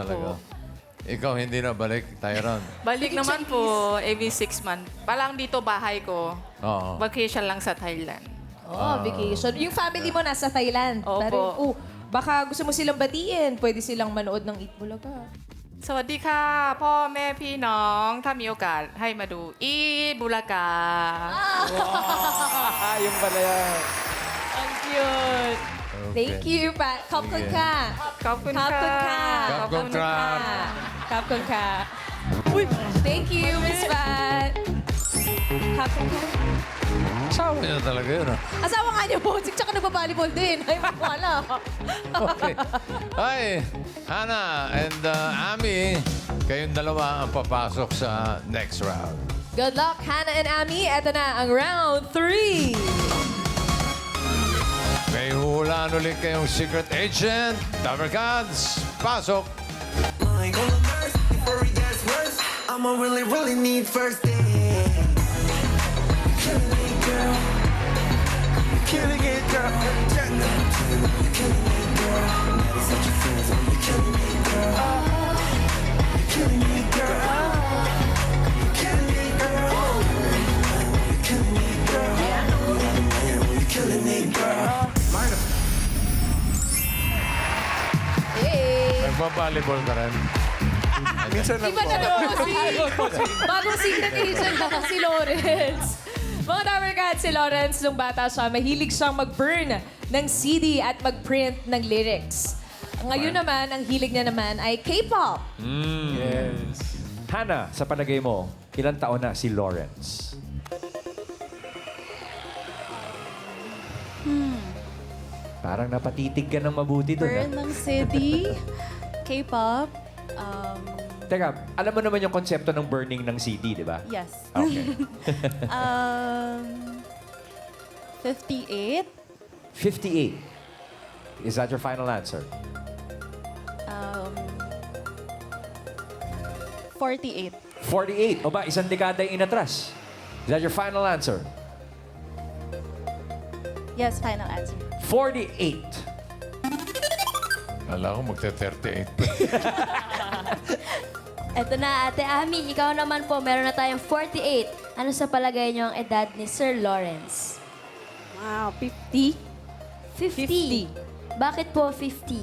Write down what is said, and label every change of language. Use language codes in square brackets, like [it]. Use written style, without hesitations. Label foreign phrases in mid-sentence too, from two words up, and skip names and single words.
[tl] talaga? Ikaw hindi na balik, Tyron? Balik naman po [en] every 6 months. [tl] Palang dito bahay ko. Oo. Vacation lang sa Thailand. Oh, vacation. Yung family mo nasa Thailand. Opo. Pero, baka gusto mo silang batiin. Pwede silang manood ng Eat Bulaga. [th] สวัสดีค่ะพ่อแม่พี่น้องถ้ามีโอกาสให้มาดูอีทบุรากา [tl] Yung pala yan. Ang cute. [en] Thank you, Pat. [th] ขอบคุณค่ะ ขอบคุณ ขอบ ค่ะ คุณค่ะ ขอบคุณครับ ขอบคุณค่ะ [en] Thank you, Miss Pat. [th] ขอบคุณค่ะ [tl] Asawa niya talaga yun. Asawa nga niyo po. Tsaka nagbabalibol din. Ay, wala. [en] Okay. Hi, Hannah and Ami. [tl] Kayong dalawa ang papasok sa [en] next round. Good luck, Hannah and Ami. [tl] Ito na ang round 3. May hulaan ulit kayong [en] secret agent. [tl] Dabber Cats, pasok. [en] I'ma really, really need first aid. Killing it, girl. Killing it, girl. You're killing it, girl. Never such a friend. You're killing it, girl. You're killing it, girl. You're killing it, girl. You're killing it, girl. You're killing it, girl. Hey! [tl] Nagpa-volleyball ka rin. Minsan lang Iba po. na naman si... Bagong [en] secret agent [tl] na si Lawrence. Mga Dabber Cats, si Lawrence, nung bata siya, mahilig siyang mag-burn ng CD at mag-print ng lyrics. Ngayon naman, ang hilig niya naman ay K-pop. [en] Yes. [tl] Hannah, sa palagay mo, ilang taon na si Lawrence? Parang napatitig ka ng mabuti doon. Burn ng CD, K-pop, Teka, alam mo naman yung konsepto ng burning ng CD, di ba? [en] yes. Okay. 58, 58. Is that your final answer? 48. 48. [tl] O ba, isang dekada yung inatras. [en] Is that your final answer? Yes, final answer. 48. [tl] Kala ko magte-38. Eto na, Ate Ami, ikaw naman po, meron na tayong 48. Ano sa palagay niyo ang edad ni Sir Lawrence? Wow, 50. 50. Bakit po 50?